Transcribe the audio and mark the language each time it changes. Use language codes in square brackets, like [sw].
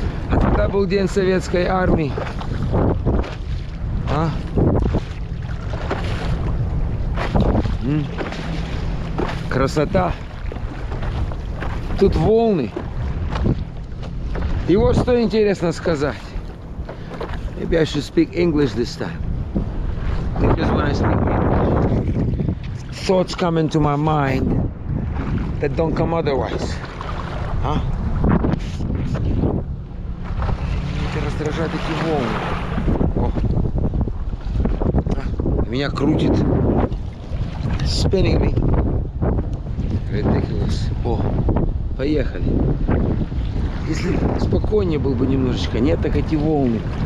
[ru] А тогда был День Советской Армии. А? Красота. Тут волны. И вот что интересно сказать. [en] Maybe I should speak English this time. Because when I speak English, thoughts come into my mind that don't come otherwise. [ru] А? Это раздражает эти волны. О. Меня крутит. [en] Spinning me. Ridiculous. [ru] О, поехали. Если спокойнее был бы немножечко, нет, так эти волны.